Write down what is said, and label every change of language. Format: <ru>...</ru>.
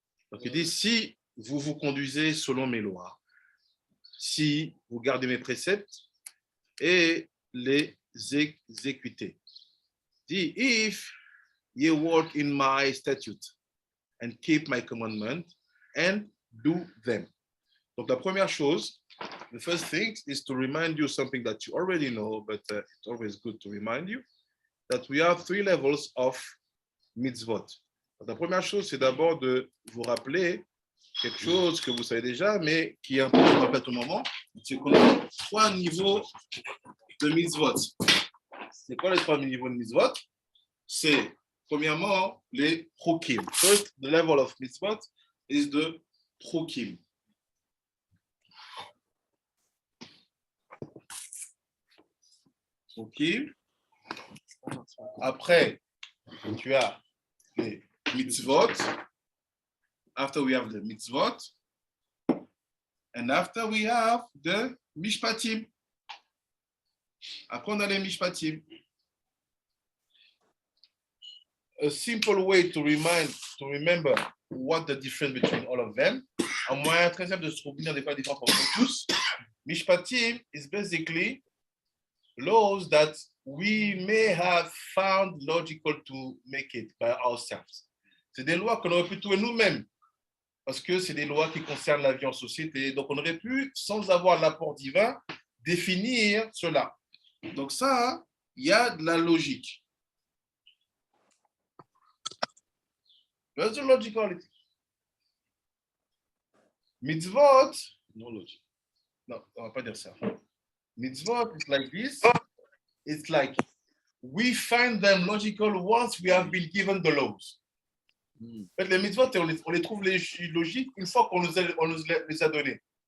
<fr>Donc il dit, si vous vous conduisez selon mes lois, si vous gardez mes préceptes et les exécutez. Il dit,</fr> <en>if you walk in my statute and keep my commandment and do them.</en> <fr>Donc, la première chose,</fr> <en>the first thing is to remind you something that you already know, but it's always good to remind you that we have 3 levels of mitzvot.</en> <fr>Donc, la première chose, c'est d'abord de vous rappeler quelque chose que vous savez déjà, mais qui est important en fait au moment, c'est qu'on a 3 niveaux de mitzvot. C'est quoi les 3 niveaux de mitzvot? C'est, premièrement, les chokim.</fr> <en>First, the level of mitzvot is the chokim.</en> <fr>Okay. Après, tu as les mitzvot.</fr> <en>After we have the mitzvot. And after we have the mishpatim.</en> <fr>Après, on a les mishpatim.</fr> <en>A simple way to remember what the difference between all of them.</en> <fr>Un moyen très simple de se souvenir des différences entre tous.</fr> <en>Mishpatim is basically laws that we may have found logical to make it by ourselves.</en> <fr>C'est des lois qu'on aurait pu trouver nous-mêmes, parce que c'est des lois qui concernent la vie en société. Donc, on aurait pu, sans avoir l'apport divin, définir cela. Donc ça, il y a de la logique.</fr> <en>Where's the logicality? Mitzvot, no logic.</en> <fr>Non, on ne va pas dire ça.</fr> <en>Mitzvot is like this. It's like we find them logical once we have been given the laws.</en> <fr>En fait, les mitzvot, on les trouve logiques une fois qu'on nous les a donnés.</fr>